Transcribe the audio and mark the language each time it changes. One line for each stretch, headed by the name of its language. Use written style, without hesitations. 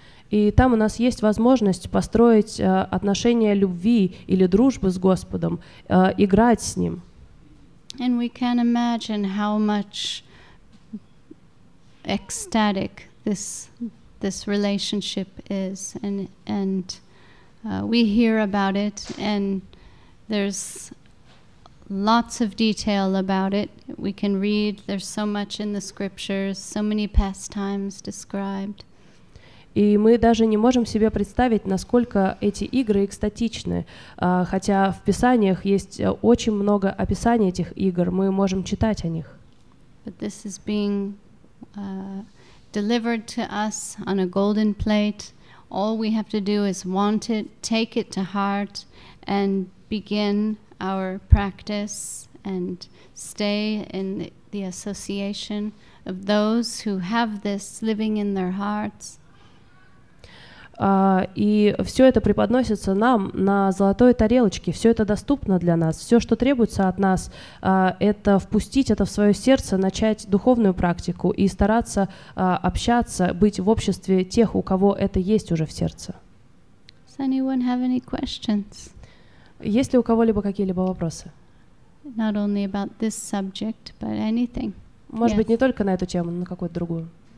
Russian: И там у нас есть возможность построить отношения любви или дружбы с Господом, играть с Ним.
English: And we can imagine how much ecstatic this relationship is, and we hear about it, and there's lots of detail about it. We can read, there's so much in the scriptures, so many pastimes described.
Russian: И мы даже не можем себе представить, насколько эти игры экстатичны, хотя в Писаниях есть очень много описаний этих игр, мы можем читать о них.
English: But this is being delivered to us on a golden plate. All we have to do is want it, take it to heart, and begin our practice and stay in the association of those who have this living in their hearts.
Russian: И все это преподносится нам на золотой тарелочке, все это доступно для нас. Все, что требуется от нас, это впустить это в свое сердце, начать духовную практику и стараться общаться, быть в обществе тех, у кого это есть уже в сердце.
English: Does anyone have any questions?
Russian: Есть ли у кого-либо какие-либо вопросы?
English: Not only about this subject, but anything.
Russian: Может быть, не только на эту тему, но на какую-то другую.